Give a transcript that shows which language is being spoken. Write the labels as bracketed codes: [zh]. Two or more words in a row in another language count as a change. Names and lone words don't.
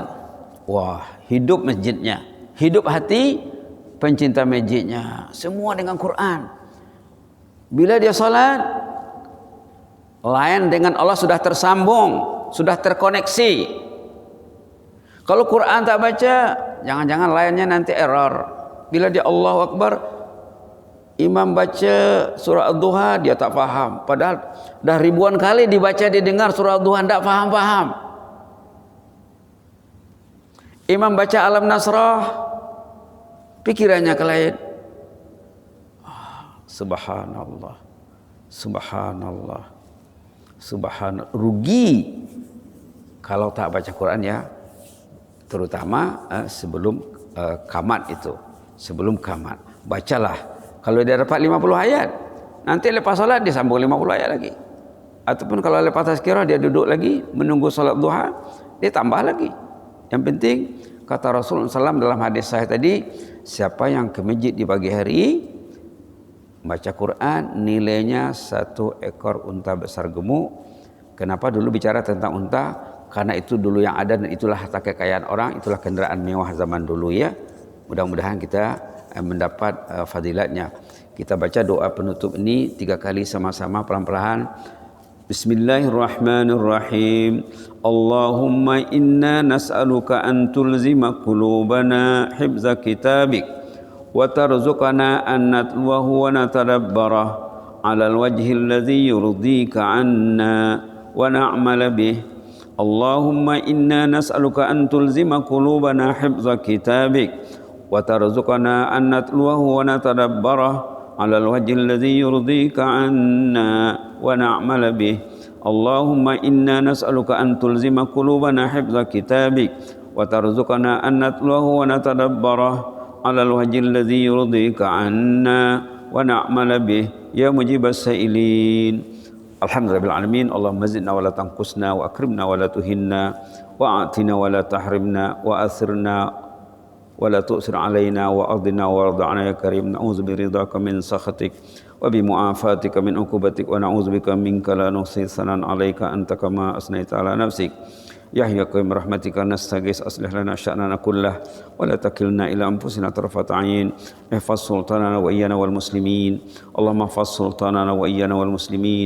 [ms] Wah, hidup masjidnya, hidup hati pencinta masjidnya, semua dengan Quran. Bila dia salat, lain dengan Allah sudah tersambung, sudah terkoneksi. Kalau Quran tak baca, jangan-jangan lainnya nanti error. Bila dia [ar] الله أكبر, [ms] imam baca surah Ad-Duha, dia tak faham. Padahal dah ribuan kali dibaca, didengar surah Ad-Duha, tak faham-faham. Imam baca Alam Nasrah, pikirannya ke lain. [ar] سبحان الله، سبحان الله، سبحان الله. [ms] Rugi kalau tak baca Quran ya, terutama sebelum qamat itu, sebelum qamat. Bacalah. Kalau dia dapat 50 ayat, nanti lepas salat dia sambung 50 ayat lagi. Ataupun kalau lepas tazkirah dia duduk lagi menunggu salat duha, dia tambah lagi. Yang penting kata Rasulullah SAW dalam hadis sahih tadi, siapa yang ke masjid di pagi hari baca Quran, nilainya 1 ekor unta besar gemuk. Kenapa dulu bicara tentang unta? Karena itu dulu yang ada dan itulah harta kekayaan orang, itulah kendaraan mewah zaman dulu ya. Mudah-mudahan kita mendapat fadilatnya. Kita baca doa penutup ini 3 kali sama-sama pelan-pelan. [ar] Bismillahirrahmanirrahim. اللهم إنا نسألك أن تلزم قلوبنا حفظ كتابك وترزقنا أن نتلوه ونتدبره على الوجه الذي يرضيك عنا ونعمل به اللهم إنا نسألك أن تلزم قلوبنا حفظ كتابك وترزقنا أن نتلوه ونتدبره على الوجه الذي يرضيك عنا ونعمل به. اللهم إنا نسألك أن تلزم قلوبنا حفظ كتابك وترزقنا أن نتلوه ونتدبره على الوجه الذي يرضيك عنا ونعمل به يا مجيب السائلين. الحمد لله بالعالمين. اللهم زدنا ولا تنقصنا وأكرمنا ولا تهنا وأعطنا ولا تحرمنا وآثرنا ولا تؤثر علينا وأرضنا وارض عنا يا كريم. نعوذ برضاك من سخطك وبمعافاتك من عقوبتك ونعوذ بك منك لا نحصي ثناء عليك أنت كما أثنيت على نفسك. يا حي قيوم رحمتك نستغيث أصلح لنا شأننا كله ولا تكلنا إلى أنفسنا طرفة عين. احفظ سلطاننا وإيانا والمسلمين. اللهم احفظ سلطاننا وإيانا والمسلمين. Allahumma ihfaz sultanana wa iyyana wal muslimin.